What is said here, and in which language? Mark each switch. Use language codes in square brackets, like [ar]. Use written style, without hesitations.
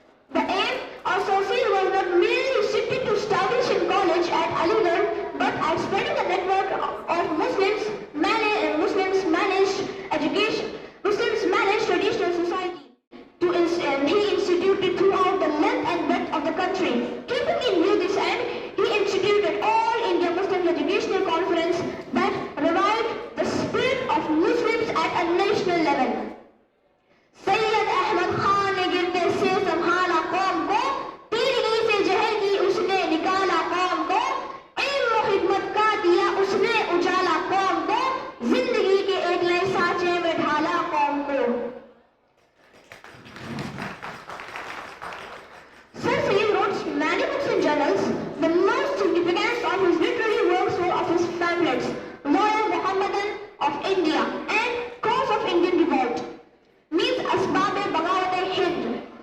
[en] The aim of Sir Sayyid was not merely restricted to establishing college at Aligarh, but at spreading the network of Muslims managed education, Muslims managed traditional society. He instituted throughout the length and breadth of the country. Keeping in view this end, he instituted All India Muslim Educational Conference that revived the spirit of Muslims at a national level. [ur] Sayyid Ahmad Khan نے گرتے سے سنبھالا قوم کو، تیرگی سے جہل کی اس نے نکالا قوم کو، علم و خدمت کا دیا اس نے اجالا قوم کو، زندگی کے ایک نئے سانچے میں ڈھالا قوم کو. [en] Sir Sayyid wrote many books and journals. The most significant of his literary works were of his pamphlets, Loyal Muhammadan of India and Cause of Indian Revolt, means Asbab-e-Bagawat-e-Hind.